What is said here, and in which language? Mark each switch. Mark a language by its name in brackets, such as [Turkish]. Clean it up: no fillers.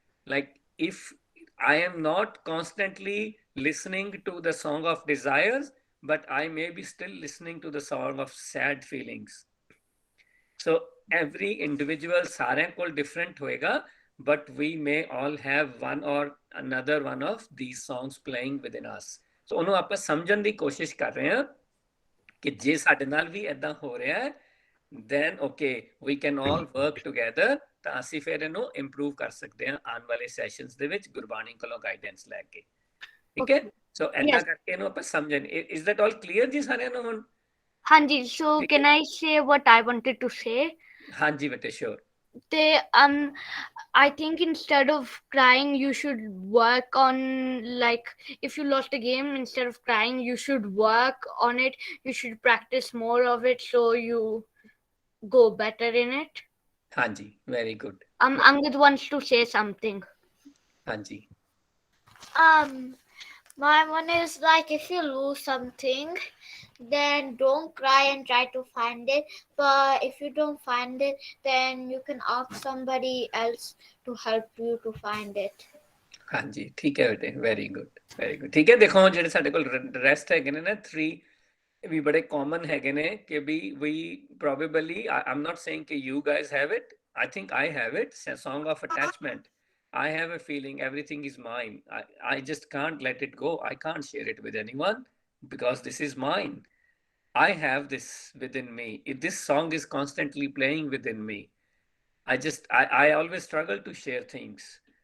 [English] Like if I am not constantly listening to the song of desires, but I may be still listening to the song of sad feelings. So every individual [Hindi] सारे को different होएगा, [English] but we may all have one or another one of these songs playing within us. [Punjabi] So ਉਹਨੂੰ ਆਪਾਂ ਸਮਝਣ ਦੀ ਕੋਸ਼ਿਸ਼ ਕਰ ਰਹੇ ਹਾਂ ਕਿ ਜੇ ਸਾਡੇ ਨਾਲ ਵੀ ਇਦਾਂ ਹੋ ਰਿਹਾ ਹੈ [English] then okay we can all work together [Punjabi] ਤਾਂ ਅਸੀਂ ਫਿਰ ਇਹਨੂੰ ਇੰਪਰੂਵ ਕਰ ਸਕਦੇ ਹਾਂ ਆਉਣ ਵਾਲੇ ਸੈਸ਼ਨਸ ਦੇ ਵਿੱਚ ਗੁਰਬਾਣੀ ਕੋਲੋਂ ਗਾਈਡੈਂਸ ਲੈ ਕੇ ਠੀਕ ਹੈ ਸੋ ਇਦਾਂ ਕਰਕੇ ਇਹਨੂੰ ਆਪਾਂ ਸਮਝਣ [English] is that all clear [Punjabi] ਜੀ ਸਾਰਿਆਂ ਨੂੰ ਹੁਣ [English] Hanji, so can I say what I wanted to say? [Punjabi] ਹਾਂਜੀ ਬੇਟੇ sure [English] I think instead of crying you should work on, like, if you lost a game, instead of crying you should work on it. You should practice more of it so you go better in it. ਹਾਂਜੀ very good Angad wants to say something. [Punjabi] ਹਾਂਜੀ [English] My one is like, if you lose something, then don't cry and try to find it. But if you don't find it, then you can ask somebody else to help you to find it. [Punjabi] ਹਾਂਜੀ ਠੀਕ ਹੈ ਬੇਟੇ very good ਠੀਕ ਹੈ ਦੇਖੋ ਜਿਹੜੇ ਸਾਡੇ ਕੋਲ ਰੈਸਟ ਹੈਗੇ ਨੇ ਨਾ 3 ਵੀ ਬੜੇ ਕਾਮਨ ਹੈਗੇ ਨੇ ਕਿ ਵੀ ਪ੍ਰੋਬੇਬਲੀ [English] I'm not saying [Punjabi] ਕਿ [English] you guys have it. I think I have it. It's a song of attachment. I have a feeling everything is mine. I just can't let it go. I can't share it with anyone because this is mine. I have this within me. If this song is constantly playing within me, I always struggle to share things.